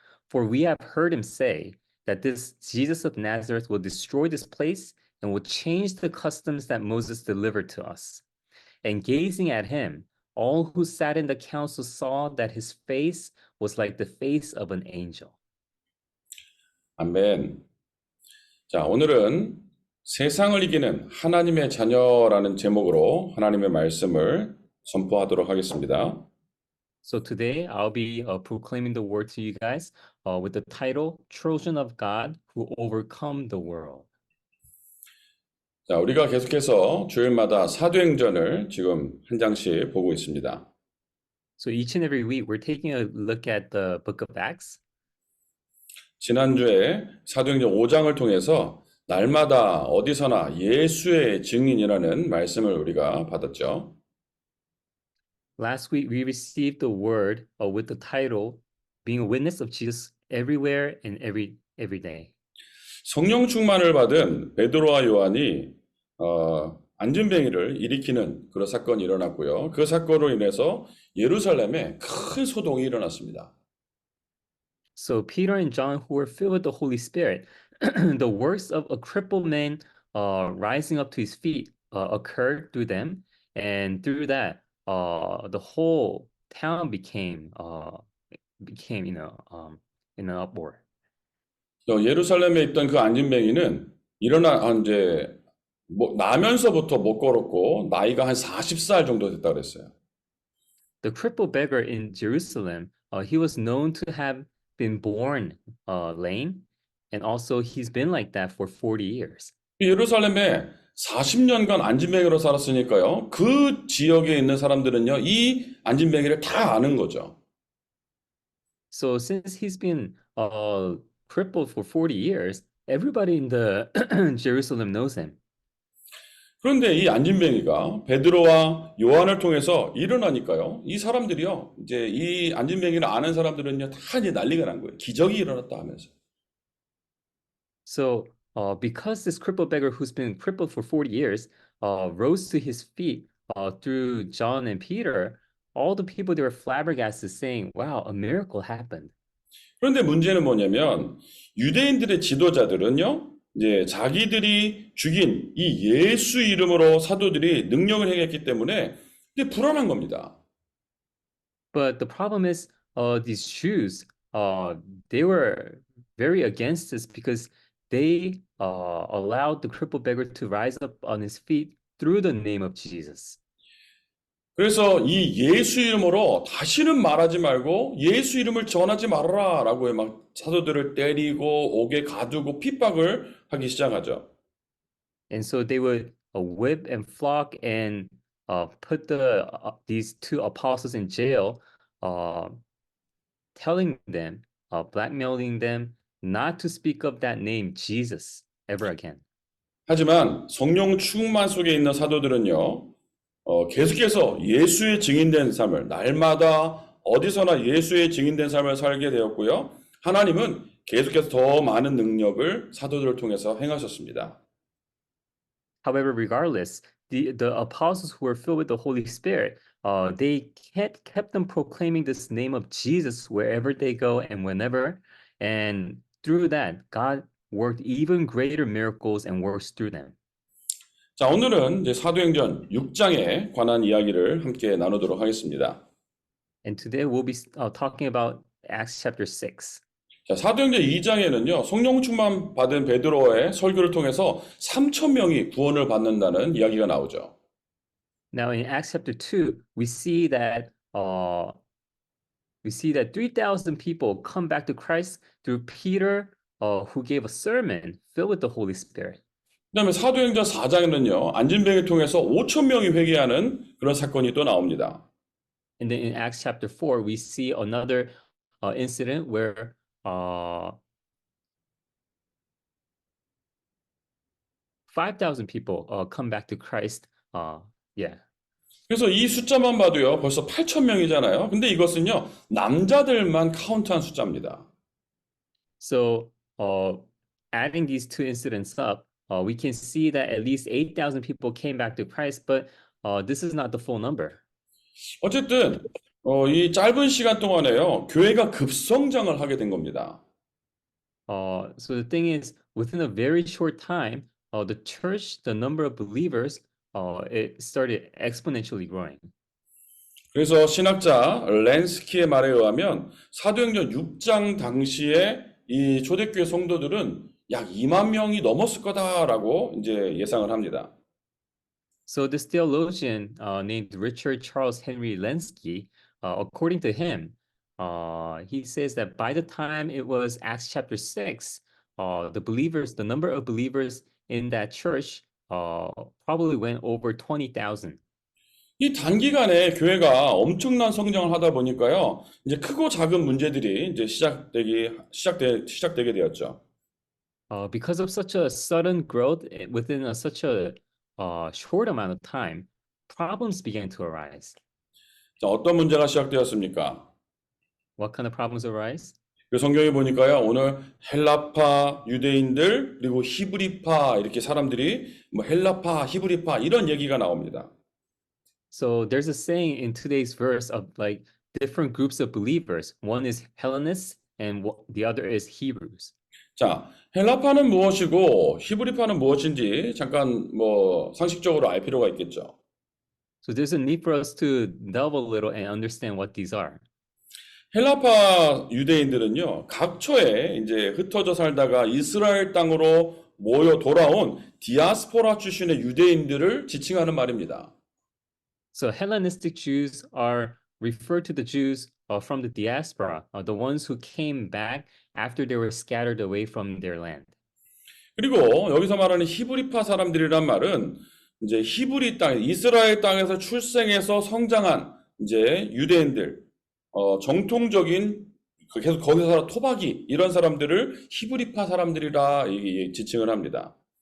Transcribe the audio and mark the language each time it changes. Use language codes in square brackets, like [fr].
[en] For we have heard him say that this Jesus of Nazareth will destroy this place and will change the customs that Moses delivered to us. And gazing at him, all who sat in the council saw that his face was like the face of an angel. [ko] 아멘. 자, 오늘은 세상을 이기는 하나님의 자녀라는 제목으로 하나님의 말씀을 선포하도록 하겠습니다. [en] So today I'll be proclaiming the word to you guys with the title Children of God Who Overcome the World. [ko] 자, 우리가 계속해서 주일마다 사도행전을 지금 한 장씩 보고 있습니다. [en] So each and every week, we're taking a look at the book of Acts. [ko] 지난주에 사도행전 5장을 통해서 날마다 어디서나 예수의 증인이라는 말씀을 우리가 받았죠. [en] Last week, we received the word with the title, Being a Witness of Jesus Everywhere and every day. [ko] 성령 충만을 받은 베드로와 요한이 안진뱅이를 일으키는 그런 사건이 일어났고요. 그 사건으로 인해서 예루살렘에 큰 소동이 일어났습니다. [en] So Peter and John, who were filled with the Holy Spirit, the works of a crippled man rising up to his feet occurred through them, and through that, the whole town became in an uproar. [ko] 예루살렘에 있던 그 안진뱅이는 이제 나면서부터 못 걸었고 나이가 한 40살 정도 됐다 그랬어요. [en] The crippled beggar in Jerusalem, he was known to have been born lame, and also he's been like that for 40 years. [ko] 예루살렘에 40년간 안진뱅이로 살았으니까요. 그 지역에 있는 사람들은요, 이 안진뱅이를 다 아는 거죠. [en] So since he's been crippled for 40 years, everybody in the Jerusalem knows him. [ko] 그런데 이 안진뱅이가 베드로와 요한을 통해서 일어나니까요. 이 사람들이요. 이제 이 안진뱅이를 아는 사람들은요. 다 이제 난리가 난 거예요. 기적이 일어났다 하면서. [en] So because this crippled beggar who's been crippled for 40 years rose to his feet through John and Peter, all the people they were flabbergasted saying, wow, a miracle happened. [ko] 그런데 문제는 뭐냐면 유대인들의 지도자들은요. 이제 자기들이 죽인 이 예수 이름으로 사도들이 능력을 행했기 때문에 이제 불안한 겁니다. [en] But the problem is these Jews, they were very against this because they allowed the crippled beggar to rise up on his feet through the name of Jesus. [ko] 그래서 이 예수 이름으로 다시는 말하지 말고 예수 이름을 전하지 말아라 라고 막 사도들을 때리고 옥에 가두고 핍박을 하기 시작하죠. [en] And so they would whip and flock and put these two apostles in jail, telling them, blackmailing them not to speak of that name, Jesus, ever again. [ko] 하지만 성령 충만 속에 있는 사도들은요, 계속해서 예수의 증인된 삶을 날마다 어디서나 예수의 증인된 삶을 살게 되었고요. 하나님은 계속해서 더 많은 능력을 사도들을 통해서 행하셨습니다. [en] However, regardless, the apostles who were filled with the Holy Spirit, they kept them proclaiming this name of Jesus wherever they go and whenever. And through that, God worked even greater miracles and works through them. [ko] 자, 오늘은 이제 사도행전 6장에 관한 이야기를 함께 나누도록 하겠습니다. [en] And today we'll be talking about Acts chapter 6. [ko] 자, 사도행전 2장에는요, 성령 충만 받은 베드로의 설교를 통해서 3,000명이 구원을 받는다는 이야기가 나오죠. [en] Now in Acts chapter 2, we see that 3,000 people come back to Christ through Peter, who gave a sermon filled with the Holy Spirit. [ko] 그다음에 사도행전 4장에는요, 안진뱅이를 통해서 5,000명이 회개하는 그런 사건이 또 나옵니다. [en] And then in Acts chapter 4, we see another incident where 5,000 people come back to Christ. Yeah. [ko] 그래서 이 숫자만 봐도요, 벌써 8,000명이잖아요. 근데 이것은요, 남자들만 카운트한 숫자입니다. [en] So adding these two incidents up, we can see that at least 8,000 people came back to Christ, but this is not the full number. [ko] 어쨌든 이 짧은 시간 동안에요, 교회가 급성장을 하게 된 겁니다. [en] So the thing is, within a very short time, the church, the number of believers, it started exponentially growing. [ko] 그래서 신학자 렌스키의 말에 의하면 사도행전 6장 당시에 이 초대교회 성도들은 약 2만 명이 넘었을 거다라고 이제 예상을 합니다. [en] So this theologian named Richard Charles Henry Lenski, according to him, he says that by the time it was Acts chapter 6, the number of believers in that church probably went over 20,000. [ko] 이 단기간에 교회가 엄청난 성장을 하다 보니까요, 이제 크고 작은 문제들이 이제 시작되게 되었죠. [en] Because of such a sudden growth within such a short amount of time, problems began to arise. [ko] 자, 어떤 문제가 시작되었습니까? [en] What kind of problems arise? [ko] 그 성경에 보니까요, 오늘 헬라파 유대인들, 그리고 히브리파 이렇게 사람들이 뭐 헬라파, 히브리파 이런 얘기가 나옵니다. [en] So there's a saying in today's verse of like different groups of believers. One is Hellenists and the other is Hebrews. [ko] 자, 헬라파는 무엇이고 히브리파는 무엇인지 잠깐 뭐 상식적으로 알 필요가 있겠죠. [en] So there's a need for us to delve a little and understand what these are. [ko] 헬라파 유대인들은요, 각처에 이제 흩어져 살다가 이스라엘 땅으로 모여 돌아온 디아스포라 출신의 유대인들을 지칭하는 말입니다. [en] So Hellenistic Jews are referred to the Jews from the diaspora, the ones who came back after they were scattered away from their land. [ko] 그리고 여기서 말하는 히브리파 사람들이란 말은 이제 히브리 땅, 이스라엘 땅에서 출생해서 성장한 이제 유대인들, 정통적인 계속 거기서 살아 토박이 이런 사람들을 히브리파 사람들이라 지칭을 합니다.